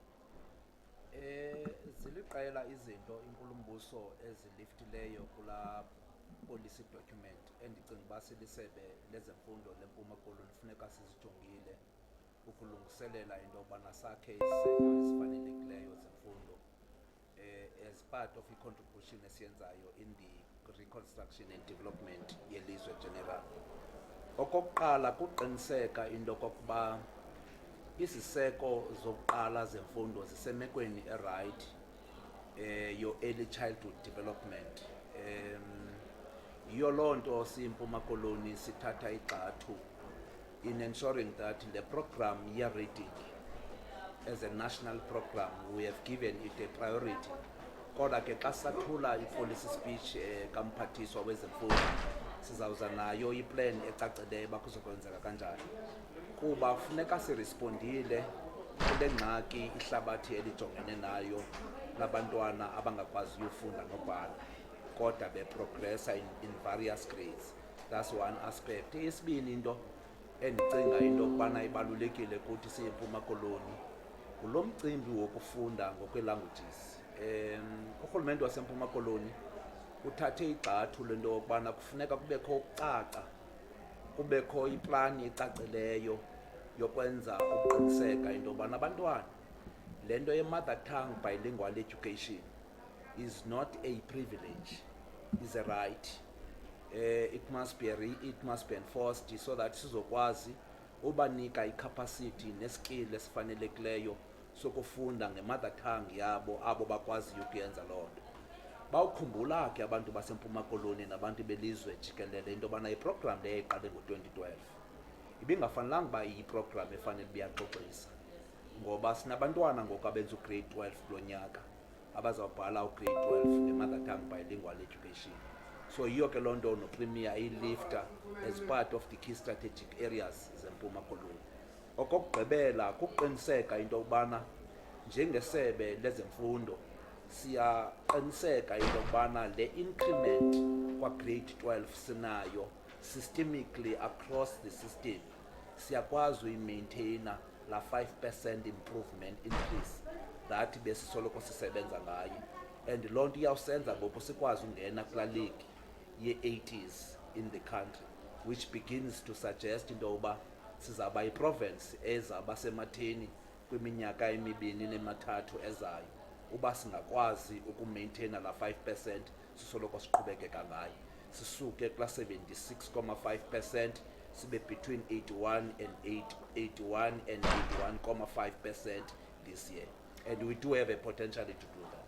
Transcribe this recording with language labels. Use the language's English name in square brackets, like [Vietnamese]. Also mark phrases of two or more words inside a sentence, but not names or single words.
[Xhosa] Ziliqela izinto inkulumbuso eziliftileyo kula [English] policy document [Xhosa] endicinga uba silisebe lezemfundo leMpuma Koloni funeka sizijongile ukulungiselela into yobana sakhe iziseko ezifanelekileyo zemfundo [English] as part of [Xhosa] i-contribution esiyenzayo [English] in the reconstruction and development [Xhosa] yelizwe general. Okokuqala kuqiniseka into kokuba iziseko zokuqala zemfundo zisemekweni [English] right your early childhood development. [Xhosa] Yiyo loo nto siyiMpuma Koloni sithatha igxathu [English] in ensuring that the program year-reading as a national program we have given it a priority. [Xhosa] Kodwa ke xa sathula i- [English] policy speech [Xhosa] kamphathiswa wezemfundo sizawuza nayo iplan ecacileyo uba kuzokwenzeka kanjani, kuba funeka sirespondile kule ngxaki ihlabathi elijongene nayo labantwana abangakwazi uyofunda nobhala kodwa beprogressa [English] in various grades. That's one aspect. [Xhosa] Isibini into endicinga into yokubana ibalulekile kuthi siyiMpuma Koloni ngulo mcimbi wokufunda ngokwe-languages. Urhulumente waseMpuma Koloni uthathe igxathu lento yokubana kufuneka kubekho ukucaca, kubekho iplani ecacileyo yokwenza ukuqiniseka into yobana abantwana le nto ye- [English] mother tongue bilingual education is not a privilege, is a right. It must be enforced so that [Xhosa] sizokwazi ubanika i-capacity neskill esifanelekileyo sokufunda nge- [English] mother tongue [Xhosa] yabo abo bakwaziyo ukuyenza loo nto. Bawukhumbula ke abantu baseMpuma Koloni nabantu belizwe jikelele into yobana iprogram leyo iqale ngo-2012 ibingafanelanga uba iyiprogram efanele ubiyaxoxisa, ngoba sinabantwana ngoku abenza ugrade 12 kulo nyaka abazawubhala ugrade 12 nge- [English] mother tongue bilingual education. [Xhosa] So yiyo ke loo nto noPremier iyilifta [English] as part of the key strategic areas [Xhosa] zeMpuma Koloni. Okokugqibela kuqiniseka into yokubana njengesebe lezemfundo siyaqiniseka into yokubana le increment kwa-grade 12 sinayo [English] systemically across the system, [Xhosa] siyakwazi uyimaintaina la [English] 5% improvement increase that [Xhosa] besisoloko sisebenza ngayo, and loo nto iyawusenza ngoku sikwazi ungena kulaa league ye-80s [English] in the country, which begins to suggest [Xhosa] into yokuba sizawuba yiprovince ezawuba sematheni kwiminyaka emibini nemathathu ezayo uba singakwazi ukumaintaina la 5% sisoloko siqhubekeka ngayo, sisuke kula 76.5% sibe [English] between 81 and 81.5% this year, and we do have a potential to do that.